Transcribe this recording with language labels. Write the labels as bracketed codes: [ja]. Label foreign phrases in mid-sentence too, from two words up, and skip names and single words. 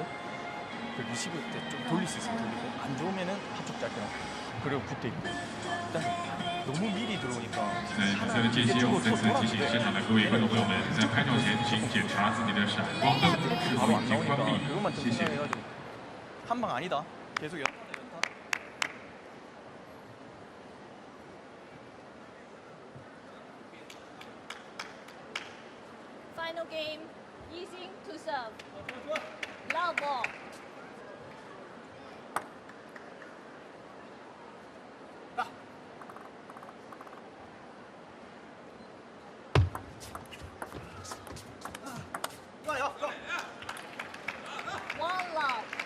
[ko] 그 리시브 때 좀 돌릴 수 있으면 돌리고 안 좋으면은 한쪽 짧게 놔. 그리고 붙어 있고 일단 너무 미리 들어오니까 [zh] 在比赛的间歇，我再次提醒现场的各位观众朋友们，在拍照前请检查自己的闪光灯是否已经关闭。 [ko] 그것만 좀 [zh] 谢谢。 [ko] 생각해가지고 한 방 아니다. 계속 연타. [en] Final game, Youzheng to serve. Love ball. One love.